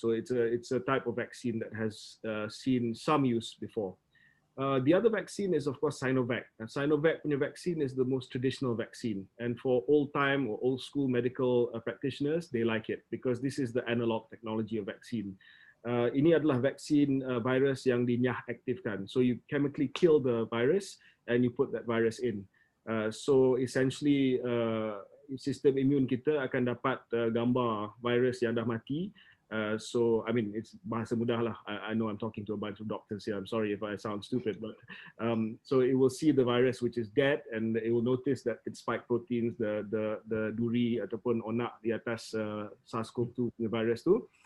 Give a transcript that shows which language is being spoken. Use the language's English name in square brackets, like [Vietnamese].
[English] So it's a type of vaccine that has seen some use before. The other vaccine is, of course, Sinovac. And Sinovac punya vaccine is the most traditional vaccine, and for old-time or old-school medical practitioners, they like it because this is the analog technology of vaccine. [Malay] Ini adalah vaksin virus yang dinyah-aktifkan. [English] So you chemically kill the virus and you put that virus in. So essentially, [Malay] sistem imun kita akan dapat gambar virus yang dah mati. [English] So I mean, it's [Malay] bahasa mudah lah. [English] I know I'm talking to a bunch of doctors here. I'm sorry if I sound stupid, but so it will see the virus which is dead, and it will notice that its spike proteins, the [Malay] duri ataupun onak di atas [English] SARS-CoV-2 virus tu.